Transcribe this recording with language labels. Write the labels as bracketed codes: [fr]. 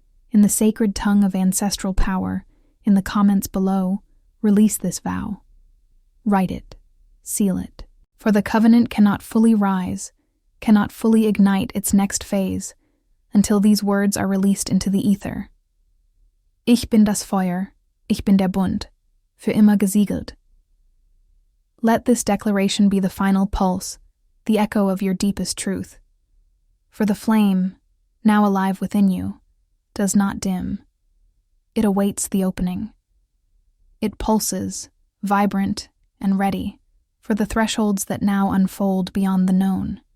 [en] In the sacred tongue of ancestral power, in the comments below, release this vow. Write it. Seal it. For the covenant cannot fully rise, cannot fully ignite its next phase, until these words are released into the ether. [de] Ich bin das Feuer, ich bin der Bund, für immer gesiegelt. [en] Let this declaration be the final pulse, the echo of your deepest truth. For the flame, now alive within you, does not dim. It awaits the opening. It pulses, vibrant and ready, for the thresholds that now unfold beyond the known.